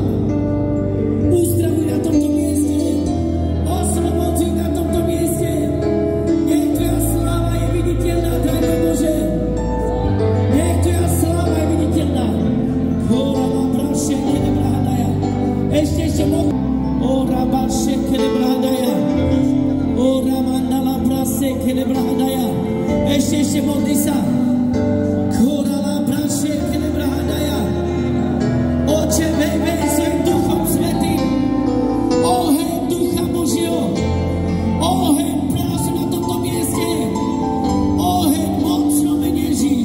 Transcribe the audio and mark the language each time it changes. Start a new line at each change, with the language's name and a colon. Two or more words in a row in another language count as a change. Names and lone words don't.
Slovak: Uzdravuj na tomto mieste. Oslobodzuj na tomto mieste. Nech Tvoja sláva je viditeľná, drahý Bože. Nech Tvoja sláva je viditeľná. Hora ma braše, kede brahadaja. Ešte moc. Ora baše, kede brahadaja. Ora mandala brase, kede brahadaja. Ešte modli sa. Kora la braše, kede brahadaja. Oče, vej svojim Duchom Svätým. Oheň Ducha Božieho. Oheň prácu na tomto mieste. Oheň mocno mene Ježiš.